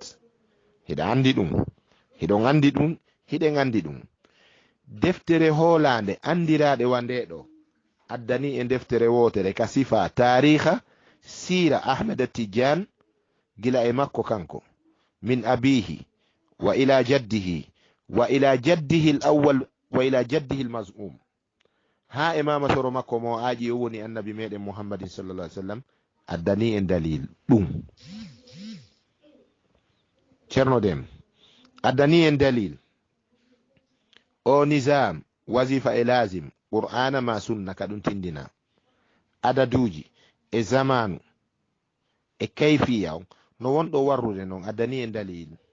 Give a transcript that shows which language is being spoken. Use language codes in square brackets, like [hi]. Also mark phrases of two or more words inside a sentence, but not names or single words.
[ff] hiɗa andi ɗum hiɗon andi ɗum hiɗen andi ɗum deftere hoolande andiraɗe wandeɗo addani e deftere wotere ka sifa tariha sira ahmed tijan gila e makko kanko [ar] من أبيه وإلى جده وإلى جده الأول وإلى جده المزعوم [ff] ha e mama soro makko mo aaji o woni annabi meɗen [ar] محمد صلى الله عليه وسلم [ff] addani en dalil ɗum ceerno Dem addani en dalil o nizam wazifa e lazim qur'ana ma sunna ka ɗum tindina adaduji e zamanu e kayfiya no wonɗo warrude noon addani en dalil